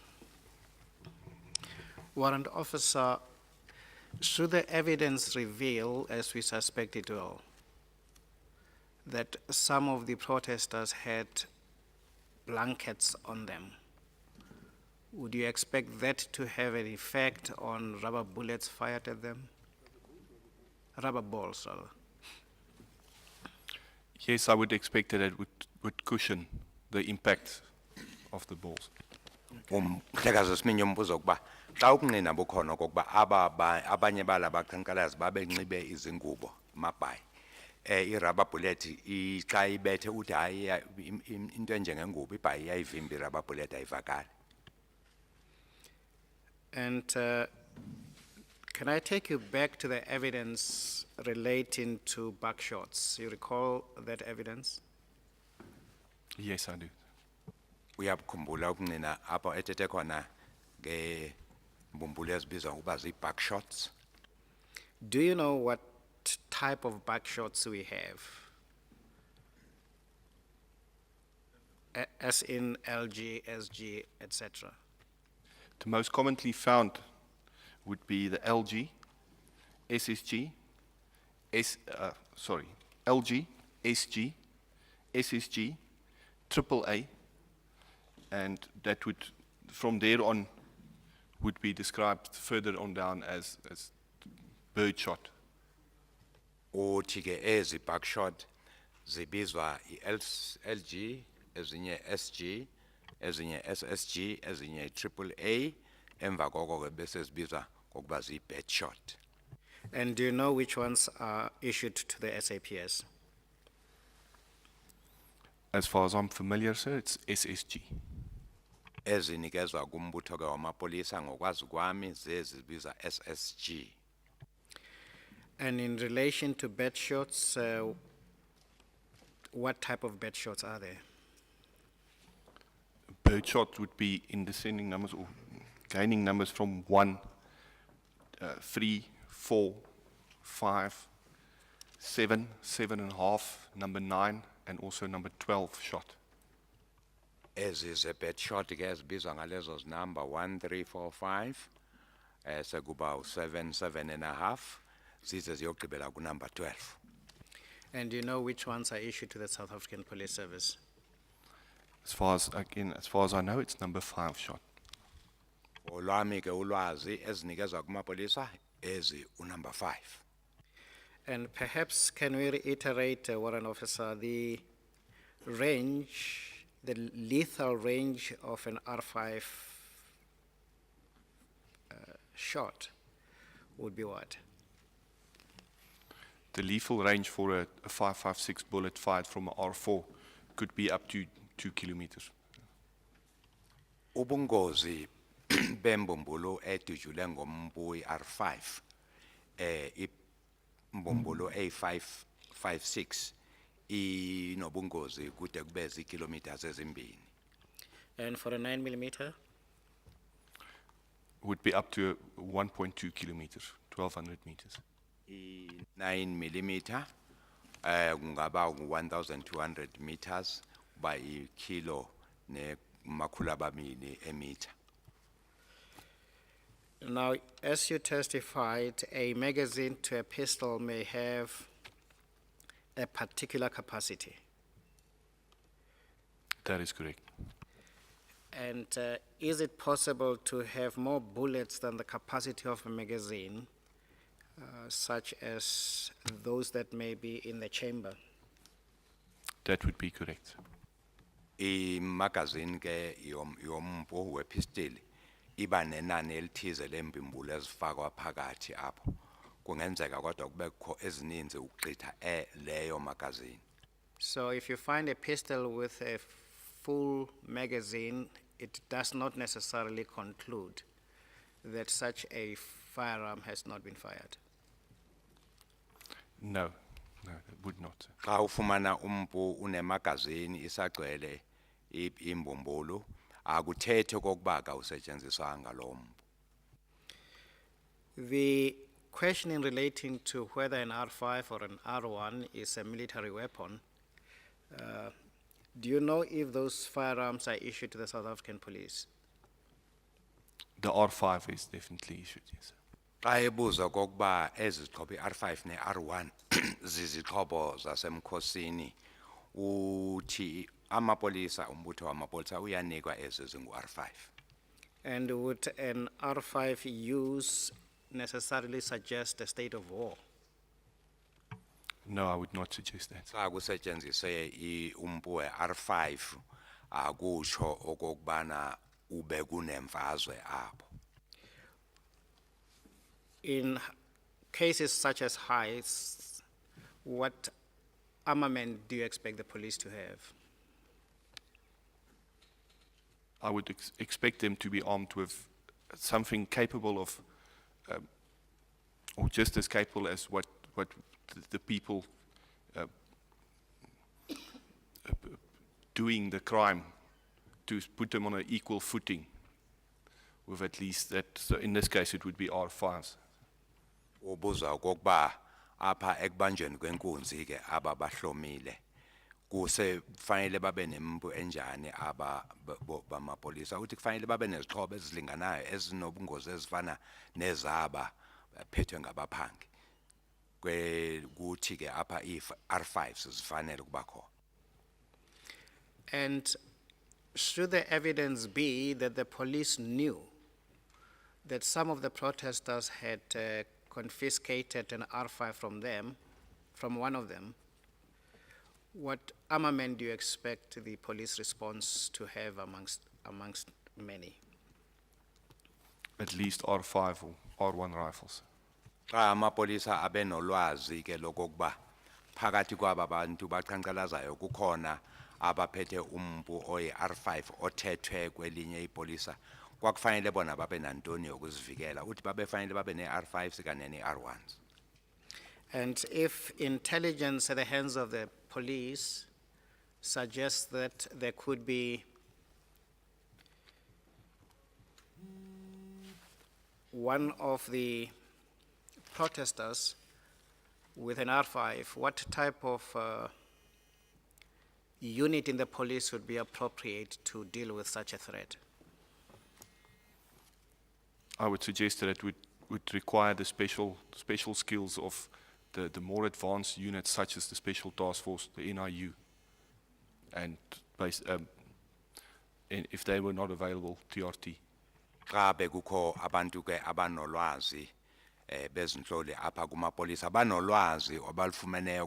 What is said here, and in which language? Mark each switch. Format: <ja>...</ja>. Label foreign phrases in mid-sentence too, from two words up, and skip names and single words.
<en>Warrant Officer, should the evidence reveal, as we suspect it will, that some of the protesters had blankets on them, would you expect that to have an effect on rubber bullets fired at them? Rubber balls, rather. Yes, I would expect that it would cushion the impact of the balls.</en> <xh>Mhlekazi Simenye umbuzo ukuba xa ukunqina bukhona okokuba abanye bala baqhankqalazi babenxibe izingubo amabhayi i-</xh> <en>rubber bullet</en> <xh>xa ibethe uthi hayi into enjengengubo ibhayi iyayivimba i-</xh> <en>rubber bullet</en> <xh>ayivakali.</xh> <en>And can I take you back to the evidence relating to buckshots? You recall that evidence? Yes, I do.</en> <xh>Uyabukhumbula ukunqina apho ethethe khona ngembumbulu ezibizwa ngokuba zii-buckshots?</xh> <en>Do you know what type of buckshots we have? As in LG, SG, etc. The most commonly found would be the LG, SSG, LG, SG, SSG, AAA, and that would, from there on, would be described further on down as birdshot.</en> <xh>Uthi ke ezi buckshot zibizwa i-LG, ezinye SG, ezinye SSG, ezinye AAA, emva koko ke bese zibizwa ngokuba ziyi-birdshot.</xh> <en>And do you know which ones are issued to the SAPS? As far as I'm familiar, sir, it's SSG.</en> <xh>Ezinikezwa kumbutho ke wamapolisa ngokwazi kwami zezi zibizwa SSG.</xh> <en>And in relation to bed shots, what type of bed shots are there? Birdshot would be in descending numbers or gaining numbers from 1, 3, 4, 5, 7, 7.5, number 9, and also number 12 shot.</en> <xh>Ezi ze-birdshot ke ezibizwa ngalezo zinumber 1, 3, 4, 5, sekuba u-7, 7.5, zize ziyogqibela kunumber 12.</xh> <en>And do you know which ones are issued to the South African Police Service? As far as I know, it's number 5 shot.</en> <xh>Olwami ke ulwazi ezinikezwa kumapolisa ezi unumber 5.</xh> <en>And perhaps can we reiterate, Warrant Officer, the range, the lethal range of an R5 shot would be what? The lethal range for a 5.56 bullet fired from an R4 could be up to 2 kilometers.</en> <xh>Ubungozi bembumbulu edujule ngombu R5 imbumbulu A556 inobungozi kude kube zikilometers ezimbini.</xh> <en>And for a 9mm? Would be up to 1.2 kilometers, 1,200 meters.</en> <xh>9mm kungaba 1,200 meters by kilo ne makhulu amabili emeter.</xh> <en>Now, as you testified, a magazine to a pistol may have a particular capacity. That is correct. And is it possible to have more bullets than the capacity of a magazine, such as those that may be in the chamber? That would be correct.</en> <xh>Imagazine ke yombu wepistol iba nenani elithize lembimbulu ezifakwa phakathi apho. Kungenzeka kodwa kubekho ezininzi ukugqitha leyo magazine.</xh> <en>So if you find a pistol with a full magazine, it does not necessarily conclude that such a firearm has not been fired. No, it would not.</en> <xh>Xa ufumana umpu unemagazine isagcwele imbumbulu akuthethi okokuba awusetshenziswanga lo mpu.</xh> <en>The questioning relating to whether an R5 or an R1 is a military weapon, do you know if those firearms are issued to the South African police? The R5 is definitely issued, yes.</en> <xh>Xa ebuza okokuba ezi zixhobo i-R5 ne-R1 zizixhobo zasemkhosini uthi amapolisa umbutho wamapolisa uyanikwa ezi zingu-R5.</xh> <en>And would an R5 use necessarily suggest a state of war? No, I would not suggest that.</en> <xh>Xa kusetshenziswe umpu we-R5 akusho okokubana ube kunemfazwe apho.</xh> <en>In cases such as heists, what armament do you expect the police to have? I would expect them to be armed with something capable of, or just as capable as what the people doing the crime, to put them on an equal footing with at least that. So in this case, it would be R5s.</en> <xh>Ubuza okokuba apha ekubanjweni kwenkunzi ke aba bahlomile kuse kufanele babe nempu enjani aba bamapolisa uthi kufanele babe nezixhobo ezilinganayo ezinobungozi ezifana nezaba phethwe ngabaphangi kuthi ke apha R5 zifanele kuba khona.</xh> <en>And should the evidence be that the police knew that some of the protesters had confiscated an R5 from one of them, what armament do you expect the police response to have amongst many? At least R5 or R1 rifles.</en> <xh>Xa amapolisa abenolwazi ke lokokuba phakathi kwaba bantu baqhankqalazayo kukhona abaphethe umpu oyi-R5 othethwe kwelinye ipolisa kwakufanele bona babe nantoni yokuzivikela uthi babefanele babe ne-R5s kanye ne-R1s.</xh> <en>And if intelligence at the hands of the police suggests that there could be one of the protesters with an R5, what type of unit in the police would be appropriate to deal with such a threat? I would suggest that it would require the special skills of the more advanced units, such as the Special Task Force, the NIU, and if they were not available, TRT.</en> <xh>Xa bekukho abantu ke abanolwazi bezinhloli apha kumapolisa banolwazi obalufumeneyo</xh>